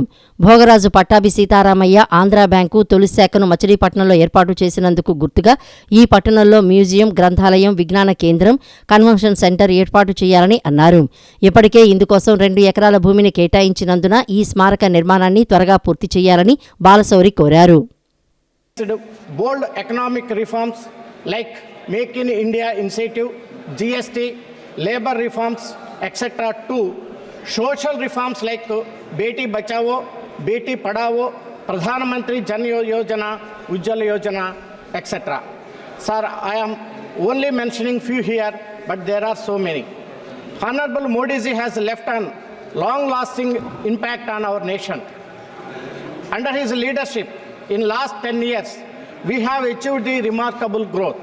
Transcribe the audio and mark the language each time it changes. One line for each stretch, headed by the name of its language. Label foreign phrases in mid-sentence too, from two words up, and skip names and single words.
Telugu: భోగరాజు పట్టాభి సీతారామయ్య ఆంధ్ర బ్యాంకు తొలి శాఖను మచిలీపట్నంలో ఏర్పాటు చేసినందుకు గుర్తుగా ఈ పట్టణంలో మ్యూజియం, గ్రంథాలయం, విజ్ఞాన కేంద్రం, కన్వెన్షన్ సెంటర్ ఏర్పాటు చేయాలని అన్నారు. ఇప్పటికే ఇందుకోసం 2 ఎకరాల భూమిని కేటాయించినందున ఈ స్మారక నిర్మాణాన్ని త్వరగా పూర్తి చేయాలని బాలశౌరి కోరారు.
English: Bold economic reforms like Make in India initiative, GST, labor reforms, etc. to social reforms like Beti Bachao, Beti Padhao, Pradhan Mantri Jan Yojana, Ujjwala Yojana, etc. Sir, I am only mentioning few here, but there are so many. Honorable Modi ji has left a long-lasting impact on our nation. Under his leadership, in last 10 years, we have achieved the remarkable growth.